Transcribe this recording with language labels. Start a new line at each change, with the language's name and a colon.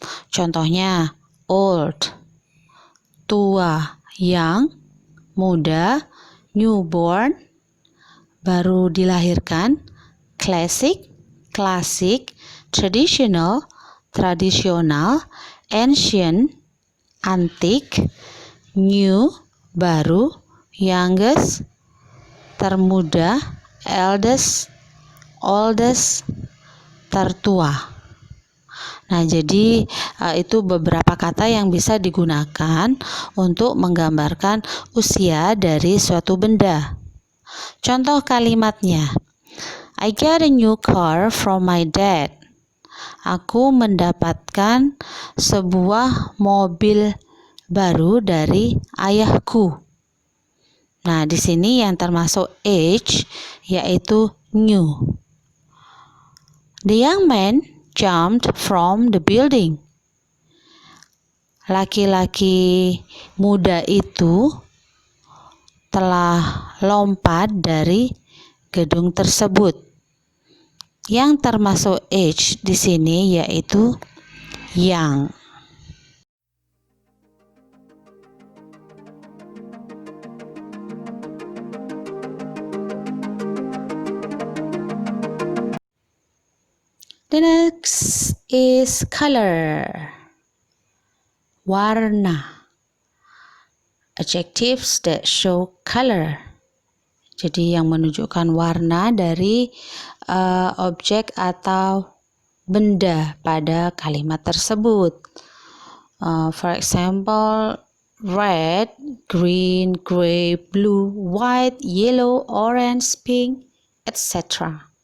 Indonesian: Contohnya old, tua, young, muda, newborn, baru dilahirkan, classic, klasik, traditional, tradisional, ancient, antik, new, baru, youngest, termuda, eldest, oldest, tertua. Nah, jadi itu beberapa kata yang bisa digunakan untuk menggambarkan usia dari suatu benda. Contoh kalimatnya.
English: I got a new car from my dad.
Indonesian: Aku mendapatkan sebuah mobil baru dari ayahku. Nah, di sini yang termasuk age yaitu new.
English: The young man jumped from the building.
Indonesian: Laki-laki muda itu telah lompat dari gedung tersebut. Yang termasuk age di sini yaitu young.
English: The next is color. Warna. Adjectives that show color.
Indonesian: Jadi yang menunjukkan warna dari objek atau benda pada kalimat tersebut.
English: For example, red, green, gray, blue, white, yellow, orange, pink, etc.